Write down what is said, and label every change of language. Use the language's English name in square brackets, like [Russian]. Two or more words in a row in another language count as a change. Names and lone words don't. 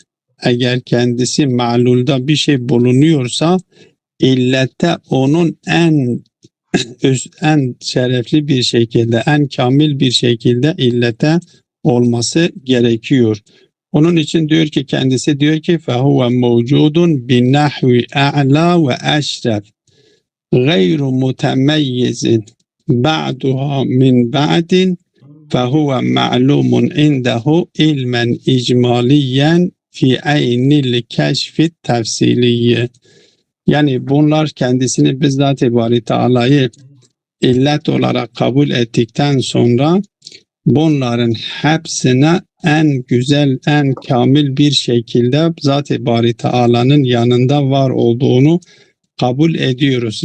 [Turkish] Eğer kendisi ma'lulda bir şey bulunuyorsa illette onun en şerefli bir şekilde, en kamil bir şekilde illete olması gerekiyor. Onun için diyor ki kendisi diyor ki [Arabic] فَهُوَ مَوْجُودٌ بِالنَّحْوِ أَعْلَى وَأَشْرَفٍ غَيْرُ مُتَمَيِّزٍ بَعْدُهَا مِنْ بَعْدٍ فَهُوَ مَعْلُومٌ عِنْدَهُ عِلْمًا إِجْمَالِيًّا فِي عَيْنِ الْكَشْفِ التَّفْصِيلِيِّ. [Turkish] Yani bunlar kendisini bizzat-ı Bari Teala'yı illet olarak kabul ettikten sonra bunların hepsine en güzel, en kamil bir şekilde Zat-ı Bari Teala'nın yanında var olduğunu kabul ediyoruz.